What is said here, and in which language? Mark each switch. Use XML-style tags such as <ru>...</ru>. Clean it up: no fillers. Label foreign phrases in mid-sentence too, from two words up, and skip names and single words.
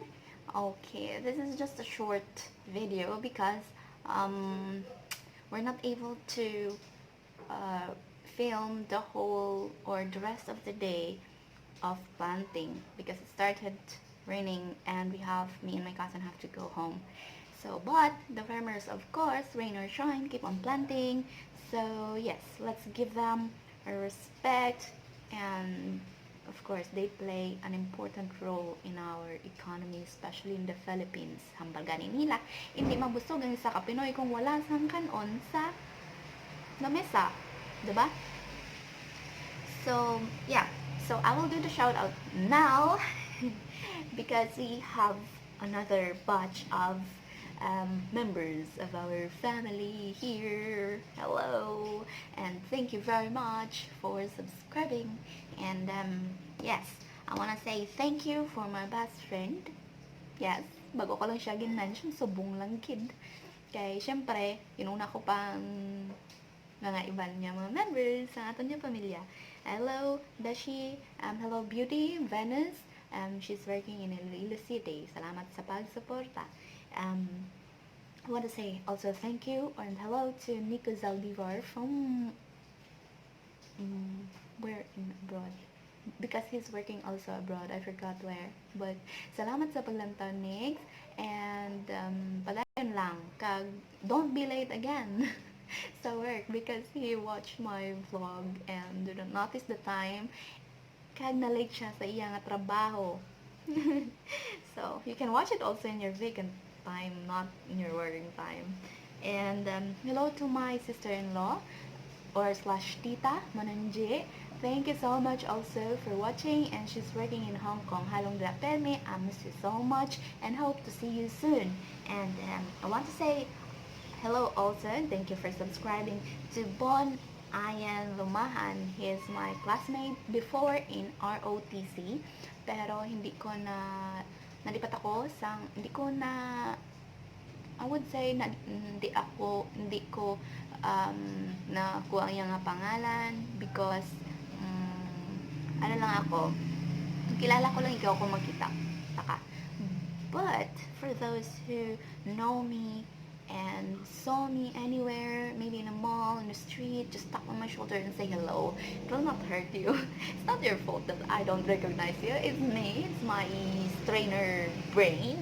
<en>Okay, this is just a short video because we're not able to uh, film the whole or the rest of the day of planting because it started raining and me and my cousin have to go home. So, but the farmers, of course, rain or shine, keep on planting. So, yes, let's give them a respect, and of course, they play an important role in our economy, especially in the Philippines.</en> <hil>Hambal gani nila, hindi mabusog ang isa ka Pinoy kung wala sang kanon sa lamesa, 'di ba?</hil> <en>So, yeah. So, I will do the shout out now because we have another batch of members of our family here. Hello, and thank you very much for subscribing. And yes, I want to say thank you for my best friend. Yes,</en> <hil>bago ko lang siya gin-mention, subong lang kid. Kay, syempre, inuna ko pang mga iban niya mga members sa aton niya pamilya.</hil> <en>Hello, Dashi. Hello, Beauty, Venice. She's working in Iloilo City.</en> <hil>Salamat sa pagsuporta.</hil> <en>I want to say also thank you and hello to Nico Zaldivar from where in abroad? Because he's working also abroad. I forgot where.</en> <hil>But salamat sa paglantaw, Nix. And padayon lang. Kag,</hil> <en>don't be late again. sa work because he watched my vlog and didn't notice the time</en> <hil>kag na-late siya sa iya nga trabaho.</hil> <en>So, you can watch it also in your vacant time, not in your working time. And hello to my sister-in-law or slash tita, Mananje. Thank you so much also for watching, and she's working in Hong Kong.</en> <hil>Halong Perme,</hil> <en>I miss you so much and hope to see you soon. And I want to say hello also, thank you for subscribing to Bon Ayan Lumahan.</en> <hil>He is my classmate before in ROTC, pero hindi ko na nalipat ako sa hindi ko na</hil> <en>I would say</en> <hil>na hindi ko nakuha ang iyang pangalan because ano lang ako, kilala ko lang ikaw kung magkita taka.</hil> <en>But for those who know me and saw me anywhere, maybe in a mall, in the street, just tap on my shoulder and say hello. It will not hurt you. It's not your fault that I don't recognize you. It's me. It's my strainer brain.</en>